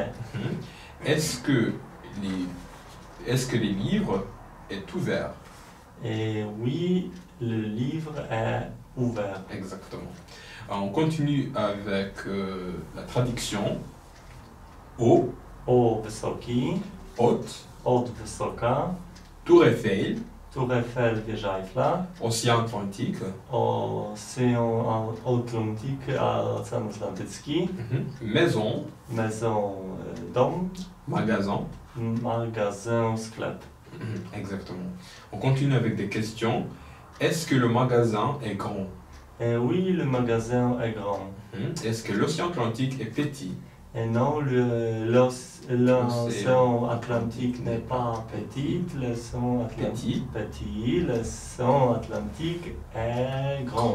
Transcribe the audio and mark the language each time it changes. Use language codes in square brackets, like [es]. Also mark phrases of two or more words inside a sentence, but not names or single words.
[fr] Est-ce que les livres est ouvert? Oui, le livre est ouvert. Exactement. Alors, on continue avec la traduction. Haut, [pl] O wysoki, [fr] haute, [pl] od wysoka, [fr] Tour Eiffel, Tour Eiffel, [pl] wieża Eiffla, [fr] Océan Atlantique, [pl] Ocean Atlantyk, Ocean Atlantycki, [fr] maison, maison, dom, magasin. [pl] magazyn, sklep. [fr] Exactement. On continue avec des questions. Est-ce que le magasin est grand? Oui, le magasin est grand. Est-ce que l'océan Atlantique est petit? Et non, l'océan Atlantique n'est pas petit, l'océan Atlantique petit, l'océan Atlantique est grand.